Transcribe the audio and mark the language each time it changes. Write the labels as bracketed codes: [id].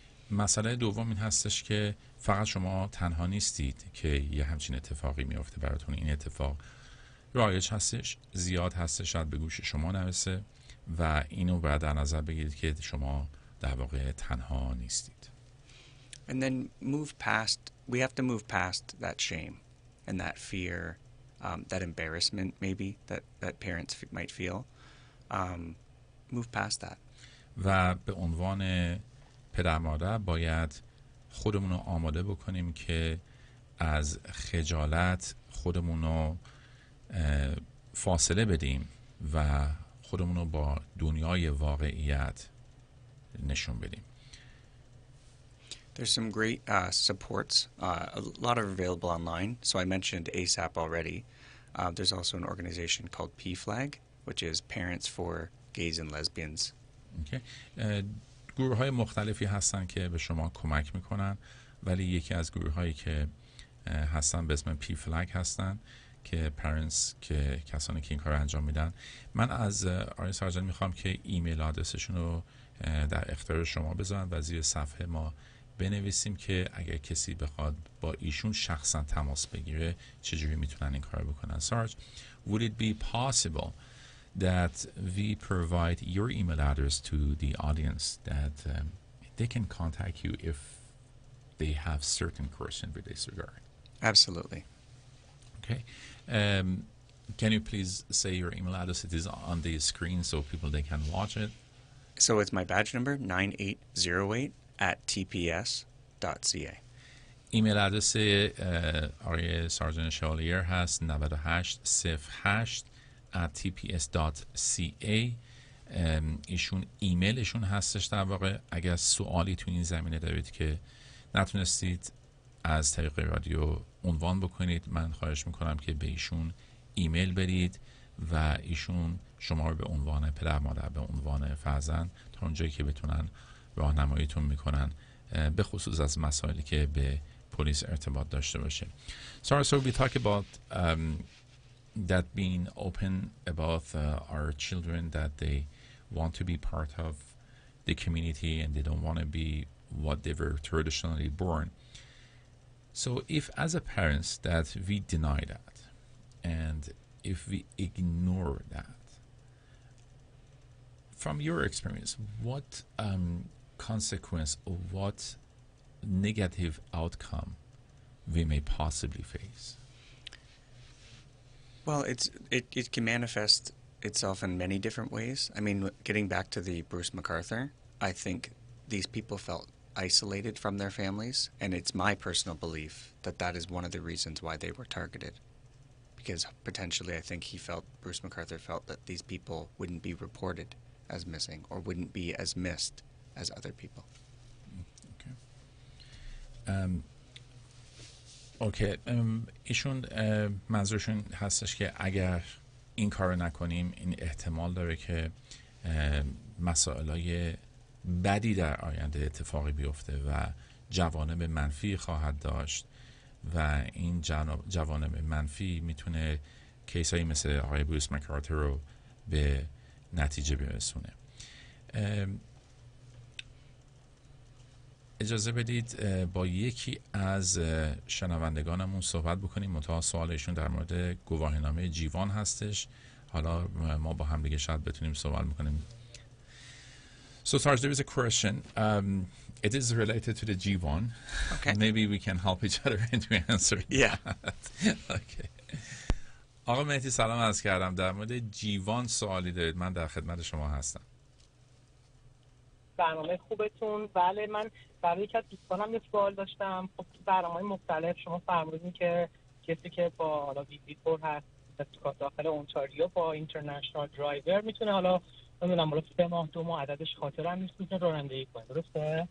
[fa] مسئله دوم این هستش که فقط شما تنها نیستید که یه همچین اتفاقی میفته براتون. این اتفاق رایج هستش، زیاد هستش، شاید به گوش شما نرسه و اینو باید در نظر بگیرید که شما در واقع تنها نیستید. [en] And then we have to move past that shame and that fear, that embarrassment maybe that parents might feel. Move past that. [fa] و به عنوان پدر مادر باید خودمون رو آماده بکنیم که از خجالت خودمون رو فاصله بدیم و خودمون رو با دنیای واقعیت نشون بدیم. [en] There's some great supports. A lot are available online. So I mentioned ASAP already. There's also an organization called PFLAG, which is Parents for Gays and Lesbians. Okay. [fa] گروه های مختلفی هستن که به شما کمک میکنن، ولی یکی از گروه هایی که هستن به اسم PFLAG هستن که پرنتس، که کسانی که این کار انجام میدن. من از آقای سارجان میخوام که ایمیل آدرسشون رو در اختیار شما بذارن و زیر صفحه ما بنویسیم که اگر کسی بخواد با ایشون شخصا تماس بگیره چجوری میتونن این کار بکنن. [en] Sarge, would it be possible that we provide your email address to the audience that they can contact you if they have certain questions with this regard? Absolutely. Okay. Can you please say your email address? It is on the screen so people they can watch it. So it's my badge number 9808@tps.ca. [fa] ایمیل آدرس آقای سارجن شوالیر هست 9808@tps.ca. ایشون ایمیلشون هستش. در واقع اگر سوالی تو این زمینه دارید که نتونستید از طریق رادیو عنوان بکنید، من خواهش میکنم که به ایشون ایمیل برید و ایشون شما رو به عنوان پدر مادر، به عنوان فرزند، تا اونجایی که بتونن راهنماییتون میکنن به خصوص از مسائلی که به پلیس ارتباط داشته باشه. [en] So we talk about that being open about our children, that they want to be part of the community and they don't want to be what they were traditionally born. So if as a parents that we deny that and if we ignore that, from your experience, what consequence or what negative outcome we may possibly face? Well, it can manifest itself in many different ways. I mean, getting back to the Bruce MacArthur, I think these people felt isolated from their families, and it's my personal belief that that is one of the reasons why they were targeted. Because potentially I think Bruce McArthur felt that these people wouldn't be reported as missing or wouldn't be as missed as other people. Okay. [fa] ایشون منظورشون هستش که اگر این کار نکنیم این احتمال داره که مسائلای بدی در آینده اتفاقی بیفته و جوانب منفی خواهد داشت و این جوانب منفی میتونه کیسایی مثل آقای بروس مکارتر رو به نتیجه برسونه. اجازه بدید با یکی از شنوندگانمون صحبت بکنیم. منتها سوالشون در مورد گواهینامه جیوان هستش. حالا ما با هم دیگه شاید بتونیم صحبت بکنیم. [en] So Sarge, there is a question. It is related to the G1. Okay. Maybe we can help each other into answering. Yeah. [fa] Okay. آقا مهدی سلام عرض کردم. در مورد جیوان سوالی دارید؟ من در خدمت شما هستم. برنامه خوبتون. بله، من برای یکی از دوستانم یه سوال داشتم. خب تو برنامه‌های مختلف شما فرمودین که کسی که با حالا ویزیتور هست داخل اونتاریو با اینترنشنال درایور میتونه حالا نمیدونم بالا 3 ماه 2 ماه عددش خاطرم نیست میتونه رانندگی کنه، درسته؟